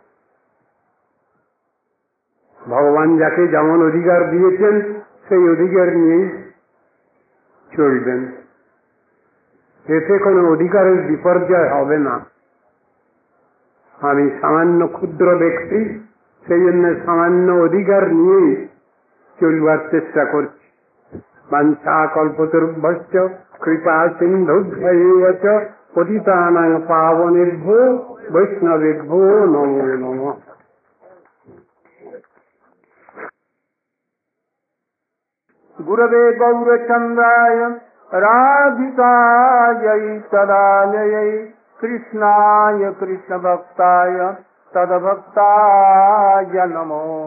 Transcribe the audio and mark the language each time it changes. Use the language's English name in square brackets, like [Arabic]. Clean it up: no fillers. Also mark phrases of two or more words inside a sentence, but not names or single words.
[Bangla] ভগবান যাকে যেমন অধিকার দিয়েছেন সেই অধিকার নিয়েই চলবেন, এতে কোনো অধিকারের বিপর্যয় হবে না। আমি সামান্য ক্ষুদ্র ব্যক্তি, সেই জন্য সামান্য অধিকার নিয়েই চলবার চেষ্টা করছি। [Sanskrit] বাঞ্ছা কল্পতরুভ্যশ্চ কৃপা সিন্ধুভ্যৈব চ পতিতানাং পাবনেভ্যো বৈষ্ণবেভ্যো নমো নমঃ। गुरवे गौरचन्द्राय राधिकायै तदालयै कृष्णाय कृष्णभक्ताय तद्भक्ताय नमो।